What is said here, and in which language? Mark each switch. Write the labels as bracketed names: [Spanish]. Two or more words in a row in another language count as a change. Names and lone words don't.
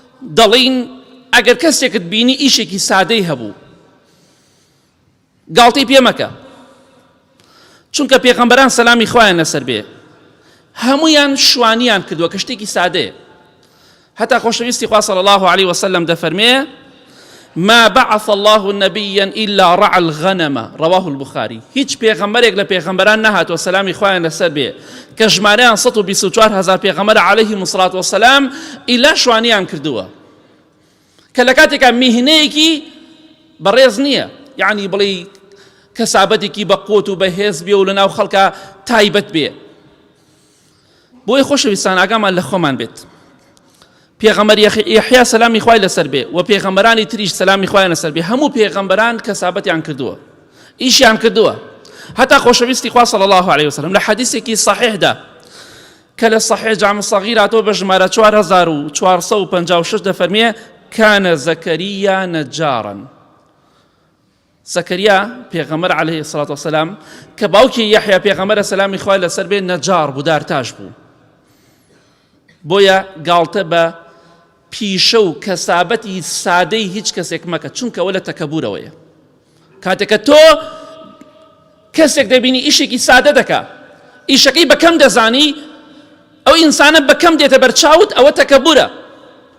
[Central Kurdish] دەڵین ئەگەر کەسێکت بینی ئیشێکی سادەی هەبوو گاڵتەی پێ مەکە، چونکە پێغەمبەران سەلامی خوایان لەسەر بێ هەموویان شوانیان کردووە کە شتێکی سادەیە. هەتا خۆشەویستی خوا [Arabic] صلی الله عليه وسلم [Central Kurdish] دەفەرمێ [Arabic] ما بعث الله نبيا إلا رعى الغنم رواه البخاري. [Central Kurdish] هیچ پێغەمبەرێک لە پێغەمبەران نەهاتوە سەلامی خوایان لەسەر بێ کە ژمارەیان 124,000 پێغەمبەر [Arabic] عەلەیهیم الصلاة والسلام [Central Kurdish] ئیلا شوانیان کردووە کە لە کاتێکا میهنەیەکی بەڕێز نییە، یعنی بڵێ کەسابەتێکی بە قوت و بەهێز بێ و لەناو خەڵکە تایبەت بێ. بۆیە خۆشەویستان ئاگامان لە خۆمان بێت پێغەمبەر یەحیا سەلامی خوای لەسەر بێ و پێغەمبەرانی تریش سەلامی خوایان لەسەر بێ هەموو پێغەمبەران کەسابەتیان کردووە، ئیشیان کردووە. هەتا خۆشەویستی خوا [Arabic] صلی الله عليه وسلم [Central Kurdish] لە حەدیثێکی صحیحدا کە لە صحیح جامع صغیر هاتووە بە ژمارە 4456 دەفەرمێ [Arabic] كان زكريا نجارا. [Central Kurdish] زكريا پێغەمبەر [Arabic] عليه الصلاة والسلام [Central Kurdish] کە باوکی یەحیا پێغەمبەرە سەلامی خوای لەسەر بێ نەجار بوو، دارتاش بوو. بۆیە گاڵتە بە پیشە و کەسابەتی سادەی هیچ کەسێک مەکە، چونکەوە لە تەکەبورەوەیە. کاتێککە تۆ کەسێک دەبینی ئیشێکی سادە دەکا، ئیشەکەی بەکەم دەزانی، ئەو ئینسانە بەکەم دێتە بەرچاوت، ئەوە تەکەبورە.